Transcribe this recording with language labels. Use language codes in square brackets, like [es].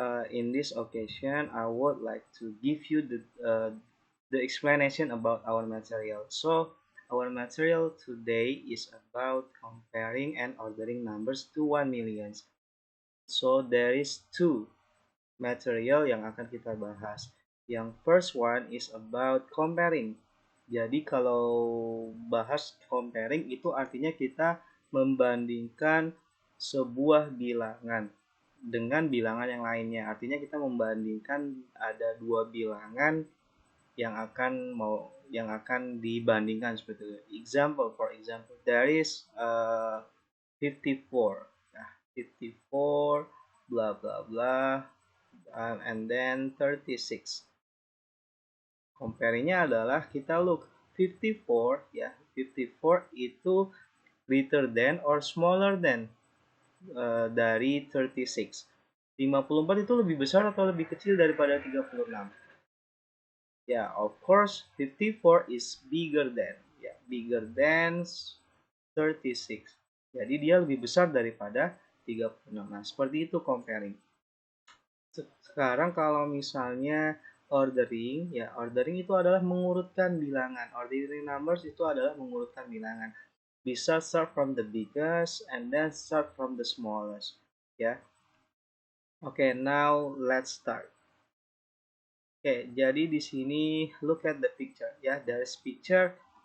[en] In this occasion, I would like to give you the explanation about our material. So, our material today is about comparing and ordering numbers to 1 million. So, there is two material [id] yang akan kita bahas. [en] Yang first one is about comparing. [id] Jadi, kalau bahas comparing itu artinya kita membandingkan sebuah bilangan dengan bilangan yang lainnya. Artinya kita membandingkan ada dua bilangan yang akan dibandingkan seperti itu. [en] Example, for example, there is 54. Nah, 54 blah blah blah and then 36. [id] Compare-nya adalah kita look 54 ya. [en] 54 itu greater than or smaller than dari 36. [id] 54 itu lebih besar atau lebih kecil daripada 36? [en] Ya, of course 54 is bigger than, ya, bigger than 36. [id] Jadi dia lebih besar daripada 36. Nah, seperti itu comparing. Sekarang kalau misalnya ordering, ya ordering itu adalah mengurutkan bilangan. [en] Ordering numbers [id] itu adalah mengurutkan bilangan. Bisa [en] start from the biggest and then start from the smallest, ya. Oke, now let's start. Oke, [id] jadi di sini [en] look at the picture, ya. There's picture.